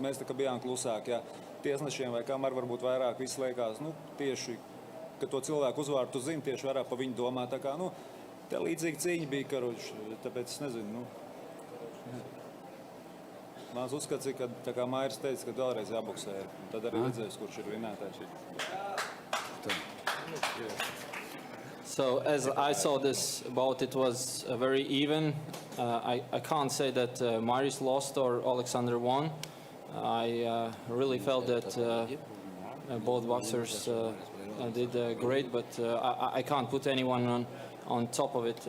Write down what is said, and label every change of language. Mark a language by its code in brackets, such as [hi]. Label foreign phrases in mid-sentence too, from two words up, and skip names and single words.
[lv] Mēs tā kā bijām klusāki, jā. Tiesnešiem vai kamēr varbūt vairāk viss liekas, nu, tieši, ka to cilvēku uzvārdu tu zini, tieši vairāk pa viņu domā. Tā kā, nu, te līdzīgi cīņa bija karoči, tāpēc es nezinu, nu. Mans uzskats ir, ka tā kā Mairis teica, ka vēlreiz jāboksē, tad arī redzēs, kurš ir vinnētājs. [en] So as I saw this bout, it was very even. I can't say that Mairis lost or Oleksandr won. I really felt that both boxers did great, but I can't put anyone on top of it.